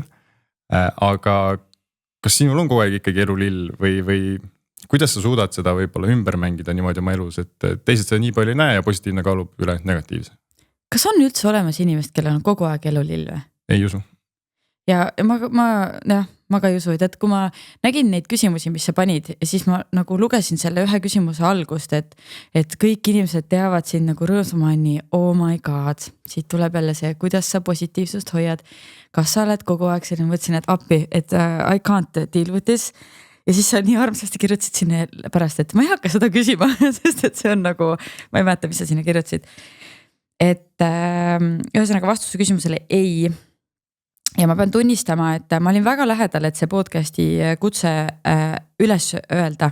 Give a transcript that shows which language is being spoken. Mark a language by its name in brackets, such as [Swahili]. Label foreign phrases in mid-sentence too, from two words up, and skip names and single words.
[Estonian] Aga kas sinul on kogu aeg ikkagi elulill või kuidas sa suudad seda võib-olla ümber mängida niimoodi oma elus, et teised seda nii palju ei näe ja positiivne kaalub üle negatiivse? Kas on üldse olemas inimest, kellel on kogu aeg elulill või? Ei usu. Ja ma ka ei usu, et kui ma nägin neid küsimusi, mis sa panid, siis ma nagu lugesin selle ühe küsimuse algust, et kõik inimesed teavad sind nagu rõõmsamani, [English] oh my god, [Estonian] siit tuleb jälle see, kuidas sa positiivsust hoiad. Kas sa oled kogu aeg selline, mõtlesin, et appi, et [English] I can't deal with this. [Estonian] Ja siis sa nii armsasti kirjutasid sinna pärast, et ma ei hakka seda küsima, sest et see on nagu, ma ei mäleta, mis sa sinna kirjutasid. Et ühesõnaga vastuse küsimusele ei. Ja ma pean tunnistama, et ma olin väga lähedal, et see podcasti kutse üles öelda.